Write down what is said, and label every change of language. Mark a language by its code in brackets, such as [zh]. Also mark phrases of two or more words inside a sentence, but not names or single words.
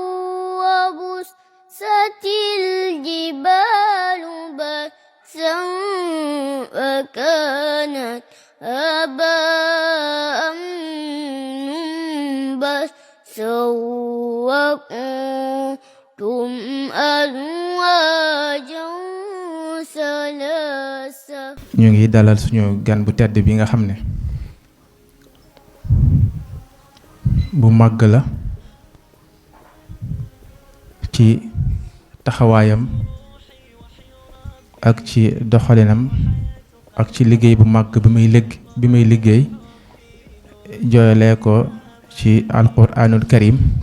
[ar] وبست الجبال بسا فكانت هباء منبثا وكنتم أزواجا ثلاثا. [wo] ñu ngi dalal suñu gan bu tedd bi nga xam ne bu màgg la ci taxawaayam ak ci doxalinam ak ci liggéey bu màgg bi muy liggéey jooyalee ko ci [ar] القرآن الكريم